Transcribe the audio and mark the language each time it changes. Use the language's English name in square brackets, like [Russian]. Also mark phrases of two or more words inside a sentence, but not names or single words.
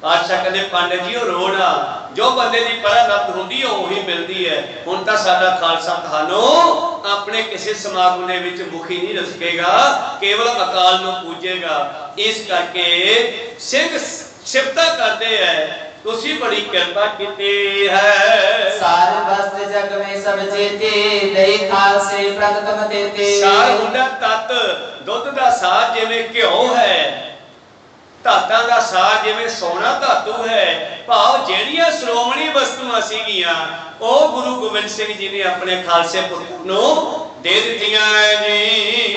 [Punjabi] ਪਾਤਸ਼ਾਹ ਕਹਿੰਦੇ ਪੰਡਿਤ ਜੀ ਉਹ ਰੋੜ ਆ ਜੋ ਬੰਦੇ ਦੀ ਪਰਾਲਬਧ ਹੁੰਦੀ ਹੈ ਉਹੀ ਮਿਲਦੀ ਹੈ। ਹੁਣ ਤਾਂ ਸਾਡਾ ਖਾਲਸਾ ਤੁਹਾਨੂੰ ਆਪਣੇ ਕਿਸੇ ਸਮਾਗਮ ਦੇ ਵਿੱਚ ਮੁਖੀ ਨਹੀਂ ਰਸਕੇਗਾ, ਕੇਵਲ ਅਕਾਲ ਨੂੰ ਪੂਜੇਗਾ। ਇਸ ਕਰਕੇ ਸਿੰਘ ਸਿਫਤਾਂ ਕਰਦੇ ਐ ਤੁਸੀਂ ਬੜੀ ਕਿਰਪਾ ਕੀਤੀ ਹੈ। [Braj] सार वस्त्र जग में सब जेते दही खालसे प्रगटम देते। [Punjabi] ਸਾਰ ਹੁੰਦਾ ਤਤ, ਦੁੱਧ ਦਾ ਸਾਰ ਜਿਵੇਂ ਘਿਓ ਹੈ, ਧਾਤਾਂ ਦਾ ਸਾਰ ਜਿਵੇਂ ਸੋਨਾ ਧਾਤੂ ਹੈ। ਭਾਵ ਜਿਹੜੀਆਂ ਸ਼੍ਰੋਮਣੀ ਵਸਤੂਆਂ ਸੀਗੀਆਂ ਉਹ ਗੁਰੂ ਗੋਬਿੰਦ ਸਿੰਘ ਜੀ ਨੇ ਆਪਣੇ ਖਾਲਸੇ ਪੁੱਤਰ ਨੂੰ ਦੇ ਦਿੱਤੀਆਂ ਜੀ।